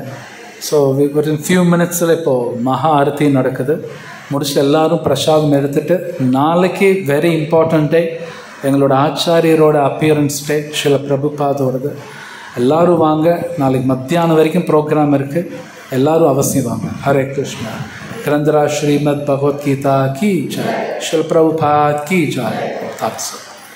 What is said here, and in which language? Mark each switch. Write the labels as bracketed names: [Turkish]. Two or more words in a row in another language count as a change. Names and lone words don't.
[Tamil] ஸோ ஒரு [English] few minutes [Tamil] இப்போது மகா ஆரத்தி நடக்குது. முடிச்சுட்டு எல்லோரும் பிரசாதம் எடுத்துகிட்டு, நாளைக்கு [English] very important day, [Tamil] எங்களோட ஆச்சாரியரோட [English] appearance day, [Tamil] ஸ்ரீல பிரபுபாதோடது. எல்லோரும் வாங்க. நாளைக்கு மத்தியானம் வரைக்கும் ப்ரோக்ராம் இருக்குது, எல்லோரும் அவசியம் வாங்க. ஹரே கிருஷ்ணா. [Hindi] ग्रंथराज श्रीमद् भगवत गीता की जय। श्रील प्रभुपाद की जय। तत्सत।